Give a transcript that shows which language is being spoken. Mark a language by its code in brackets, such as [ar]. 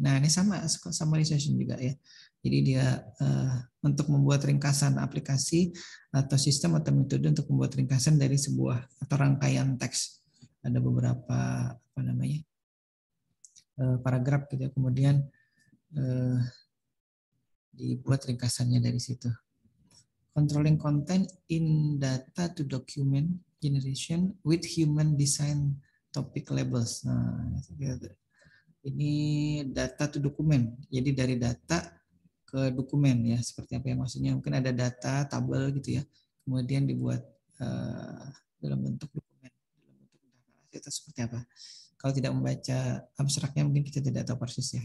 [id] Nah ini sama summarization juga ya. Jadi dia untuk membuat ringkasan aplikasi atau sistem atau metode untuk membuat ringkasan dari sebuah atau rangkaian teks. Ada beberapa apa namanya paragraf gitu ya. Kemudian dibuat ringkasannya dari situ. [en] Controlling content in data to document generation with human design topic labels. [id] Nah, ini data to dokumen. Jadi dari data ke dokumen ya, seperti apa yang maksudnya? Mungkin ada data tabel gitu ya, kemudian dibuat dalam bentuk dokumen, dalam bentuk narasi atau seperti apa. Kalau tidak membaca abstraknya mungkin kita tidak tahu persis ya.